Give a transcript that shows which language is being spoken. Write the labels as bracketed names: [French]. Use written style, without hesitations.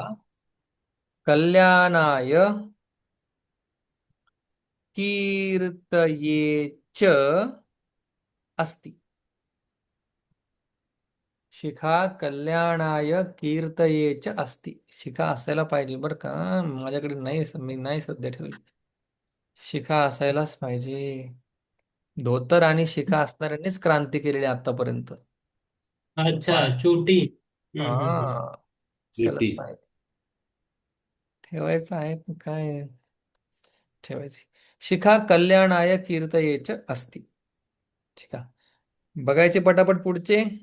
[Sanskrit] शिखा कल्याणाय कीर्तये च अस्ति. शिखा कल्याणाय कीर्तये च अस्ति. [Marathi] शिखा असायला पाहिजे बरं का, माझ्याकडे नाही, मी नाही सध्या ठेवली. शिखा असायलाच पाहिजे. धोतर आणि शिखा असणाऱ्यांनीच क्रांती केलेली आहे आतापर्यंत. अच्छा, पण चोटी. हम्म. हा, पेटी. असायलाच पाहिजे. ठेवायचं आहे पण काय ठेवायची. [Sanskrit] शिखा कल्याणाय कीर्तये च अस्ति. [Marathi] ठीक आहे, बघायचे पटापट पुढचे.